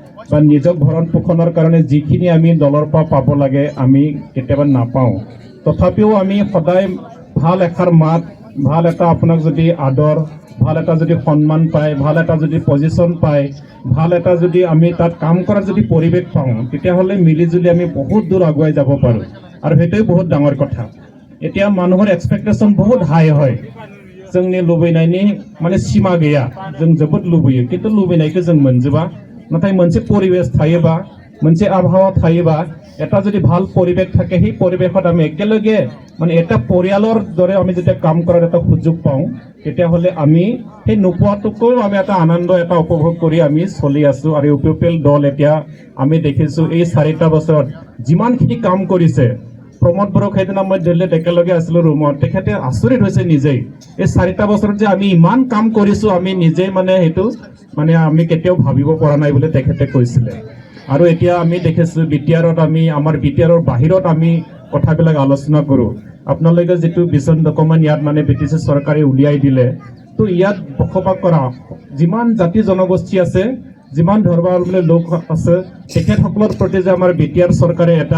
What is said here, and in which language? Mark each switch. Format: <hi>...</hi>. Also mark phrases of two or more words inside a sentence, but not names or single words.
<as>বা নিজক ভৰণ পোষণৰ কাৰণে যিখিনি আমি দলৰ পৰা পাব লাগে আমি কেতিয়াবা নাপাওঁ তথাপিও আমি সদায় ভাল এষাৰ মাত ভাল এটা আপোনাক যদি আদৰ ভাল এটা যদি সন্মান পায় ভাল এটা যদি পজিশ্যন পায় ভাল এটা যদি আমি তাত কাম কৰাৰ যদি পৰিৱেশ পাওঁ তেতিয়াহ'লে মিলিজুলি আমি বহুত দূৰ আগুৱাই যাব পাৰোঁ আৰু সেইটোৱে বহুত ডাঙৰ কথা এতিয়া মানুহৰ এক্সপেক্টেশ্যন বহুত হাই হয়</as> <brx>जोंनि लुबैनायनि माने सीमा गैया जों जोबोद लुबैयो किन्तु लुबैनायखौ जों मोनजोबा नाथाय मोनसे परिवेश थायोबा मोनसे आबहावा थायोबा</brx> <as>এটা যদি ভাল পৰিৱেশ থাকে সেই পৰিৱেশত আমি একেলগে মানে এটা পৰিয়ালৰ দৰে আমি যেতিয়া কাম কৰাৰ এটা সুযোগ পাওঁ তেতিয়াহ'লে আমি সেই নোপোৱাটোকো আমি এটা আনন্দ এটা উপভোগ কৰি আমি চলি আছো আৰু ইউপিপিএল দল এতিয়া আমি দেখিছো এই 4টা বছৰত যিমানখিনি কাম কৰিছে प्रमोद बरक সেইদিনা মই দিল্লীত একেলগে আছিলো ৰুমত তেখেতে আচৰিত হৈছে নিজেই এই 4টা বছৰত যে আমি ইমান কাম কৰিছো আমি নিজে মানে হেতু মানে আমি কেতিয়াও ভাবিব পৰা নাই বুলি তেখেতে কৈছিলে আৰু এতিয়া আমি দেখিছো বিটিআৰত আমি আমাৰ বিটিআৰৰ বাহিৰত আমি কথাবিলাক আলোচনা কৰো আপোনালোকে যেটো</as> <en>vision document</en> <as>ইয়াত মানে বিটিসি চৰকাৰে উলিয়াই দিলে তো ইয়াত বসবাস কৰা যিমান জাতি জনগোষ্ঠী আছে যিমান ধৰ্মাৱলম্বী লোক আছে তেখেতসকলৰ প্ৰতি যে আমাৰ বিটিআৰ চৰকাৰে এটা</as>